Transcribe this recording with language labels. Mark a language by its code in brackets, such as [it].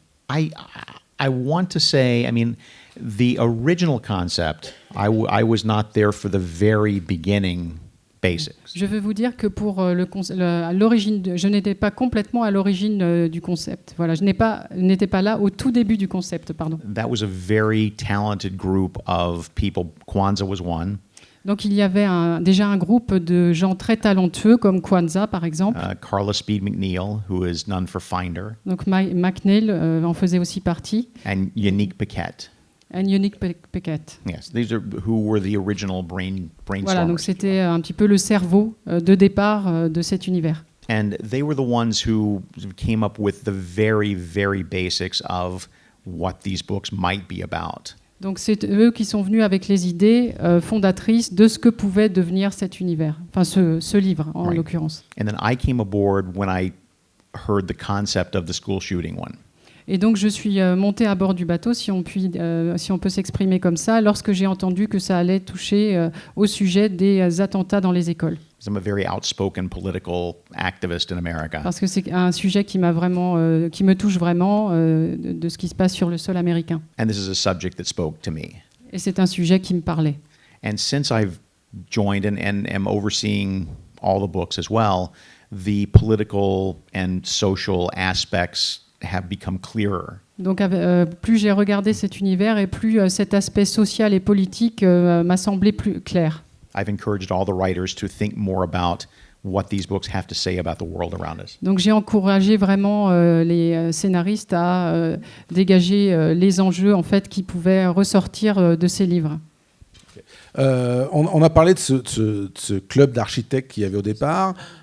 [en] I want to say, I mean, the original concept, I was not there for the very beginning basics. [fr] Je veux vous dire que pour l'origine, je n'étais pas complètement à l'origine du concept. Voilà, je n'étais pas là au tout début du concept, pardon. [en] That was a very talented group of people. Kwanzaa was one. [fr] Donc il y avait déjà un groupe de gens très talentueux comme Kwanzaa par exemple. [en] Carla Speed McNeil, who is None for Finder. [fr] Donc McNeil en faisait aussi partie. [en] And Unique Paquette. And Unique Paquette. Yes, these are who were the original brainstormers. [fr] Voilà, donc c'était un petit peu le cerveau de départ de cet univers. [en] And they were the ones who came up with the very, very basics of what these books might be about. [fr] Donc c'est eux qui sont venus avec les idées fondatrices de ce que pouvait devenir cet univers, enfin ce livre en l'occurrence. [en] And then I came aboard when I heard the concept of the school shooting one. [fr] Et donc je suis montée à bord du bateau, si on peut s'exprimer comme ça, lorsque j'ai entendu que ça allait toucher au sujet des attentats dans les écoles. [en] I'm a very outspoken political activist in America. [fr] Parce que c'est un sujet qui me touche vraiment de ce qui se passe sur le sol américain. [en] And this is a subject that spoke to me. [fr] Et c'est un sujet qui me parlait. [en] And since I've joined and am overseeing all the books as well, the political and social aspects have become clearer. [fr] Donc plus j'ai regardé cet univers et plus cet aspect social et politique m'a semblé plus clair. [en] I've encouraged all the writers to think more about what these books have to say about the world around us. [fr] Donc j'ai encouragé vraiment les scénaristes à dégager les enjeux en fait qui pouvaient ressortir de ces livres. On a parlé de ce club d'architectes qu'il y avait au départ.